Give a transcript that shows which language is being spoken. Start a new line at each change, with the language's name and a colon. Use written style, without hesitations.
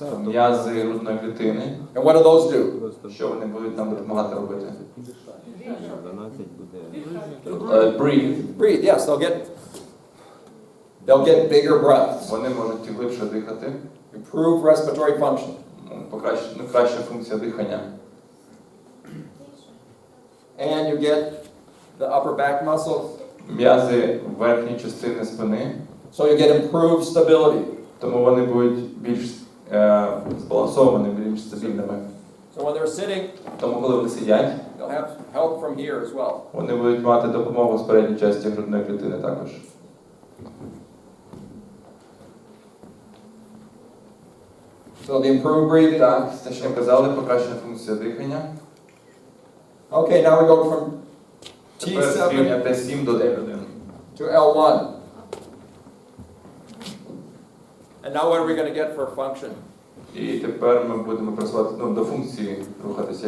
Ukrainian: М'язи грудної клітини.
English: And what do those do?
Ukrainian: Просто Що вони будуть нам допомагати робити? 12 буде.
English: Breathe. Breathe. Yes, they'll get bigger breaths.
Ukrainian: Вони можуть глибше дихати.
English: Improve respiratory function.
Ukrainian: Краща функція дихання.
English: And you get the upper back muscles.
Ukrainian: М'язи верхньої частини спини.
English: So you get improved stability.
Ukrainian: Тому вони будуть більш збалансовані, більш стабільними.
English: So when they're sitting,
Ukrainian: Тому коли вони сидять,
English: they'll have help from here as well.
Ukrainian: вони будуть мати допомогу з передньої частини грудної клітини також.
English: So the improved breathing.
Ukrainian: Так, те, що ми казали, покращена функція дихання.
English: Okay, now we go from
Ukrainian: Тепер з рівня
English: T7
Ukrainian: Т7 до Т1.
English: to L1. And now what are we going to get for function?
Ukrainian: І тепер ми будемо працювати до функції рухатися.